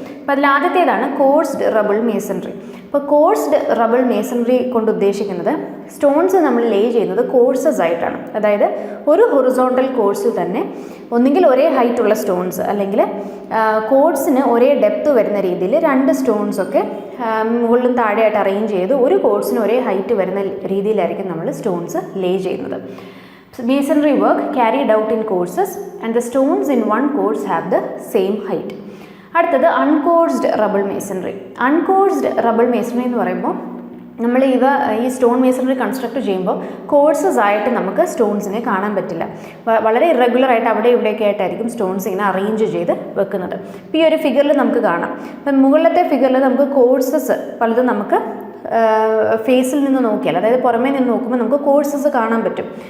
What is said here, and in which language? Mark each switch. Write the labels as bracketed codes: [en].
[ml] അപ്പോൾ അതിൽ ആദ്യത്തേതാണ് കോഴ്സ്ഡ് റബിൾ മേസണറി. ഇപ്പോൾ കോഴ്സ്ഡ് റബിൾ മേസണറി കൊണ്ട് ഉദ്ദേശിക്കുന്നത് സ്റ്റോൺസ് നമ്മൾ ലേ ചെയ്യുന്നത് കോഴ്സസ് ആയിട്ടാണ്. അതായത് ഒരു ഹൊറിസോണ്ടൽ കോഴ്സിൽ തന്നെ ഒന്നുകിൽ ഒരേ ഹൈറ്റ് ഉള്ള സ്റ്റോൺസ് അല്ലെങ്കിൽ കോഴ്സിന് ഒരേ ഡെപ്ത് വരുന്ന രീതിയിൽ രണ്ട് സ്റ്റോൺസൊക്കെ മുകളിലും താഴെയായിട്ട് അറേഞ്ച് ചെയ്ത് ഒരു കോഴ്സിന് ഒരേ ഹൈറ്റ് വരുന്ന രീതിയിലായിരിക്കും നമ്മൾ സ്റ്റോൺസ് ലേ ചെയ്യുന്നത്. [en] Masonry work carried out in courses and the stones in one course have the same height. [ml] അടുത്തത് അൺകോഴ്സ്ഡ് റബിൾ മേസണറി. അൺകോഴ്സ്ഡ് റബിൾ മേസണറി എന്ന് പറയുമ്പോൾ നമ്മൾ ഈ സ്റ്റോൺ മേസണറി കൺസ്ട്രക്ട് ചെയ്യുമ്പോൾ കോഴ്സസ് ആയിട്ട് നമുക്ക് സ്റ്റോൺസിനെ കാണാൻ പറ്റില്ല. വളരെ ഇറഗുലറായിട്ട് അവിടെ ഇവിടെയൊക്കെ ആയിട്ടായിരിക്കും സ്റ്റോൺസ് ഇങ്ങനെ അറേഞ്ച് ചെയ്ത് വെക്കുന്നത്. ഇപ്പോൾ ഈ ഒരു ഫിഗറിൽ നമുക്ക് കാണാം. അപ്പം മുകളിലത്തെ ഫിഗറിൽ നമുക്ക് കോഴ്സസ് പലതും നമുക്ക് ഫേസിൽ നിന്ന് നോക്കിയാൽ, അതായത് പുറമേ നിന്ന് നോക്കുമ്പോൾ നമുക്ക് കോഴ്സസ് കാണാൻ പറ്റും.